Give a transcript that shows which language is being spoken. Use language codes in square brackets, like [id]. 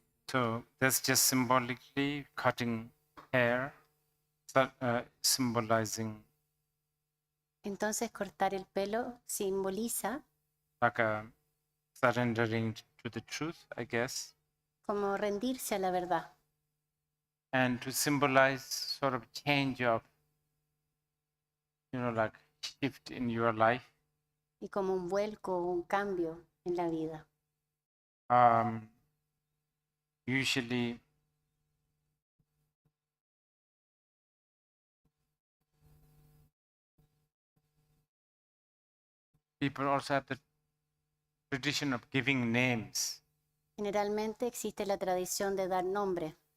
[en] So that's just symbolically cutting hair, symbolizing [es] Entonces cortar el pelo simboliza [en] like a surrendering to the truth, I guess, [es] como rendirse a la verdad [en] and to symbolize sort of change of, like shift in your life. [es] y como un vuelco o un cambio en la vida. [en] Usually people also have the tradition of giving names, [es] Generalmente existe la tradición de dar nombre,